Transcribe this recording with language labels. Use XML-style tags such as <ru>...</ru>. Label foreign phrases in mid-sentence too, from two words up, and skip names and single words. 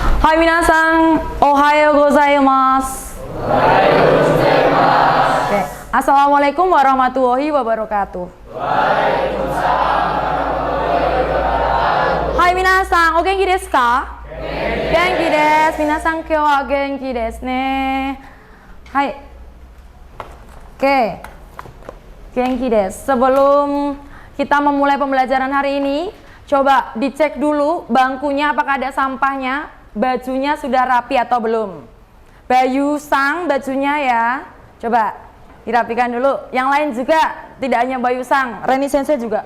<ja>はい皆さん、おはようございます.</ja> <id>Oke.</id> <ar>السلام عليكم ورحمة الله وبركاته.</ar> <ja>はい皆さん、お元気ですか? 元気です. 皆さん今日は元気ですね.</ja> <id>Hai. Oke.</id> <ja>元気です.</ja> <id>Sebelum kita memulai pembelajaran hari ini, coba dicek dulu bangkunya apakah ada sampahnya. Bajunya sudah rapi atau belum? Bayu Sang bajunya ya. Coba dirapikan dulu. Yang lain juga, tidak hanya Bayu Sang, Reni Sensei juga.</id>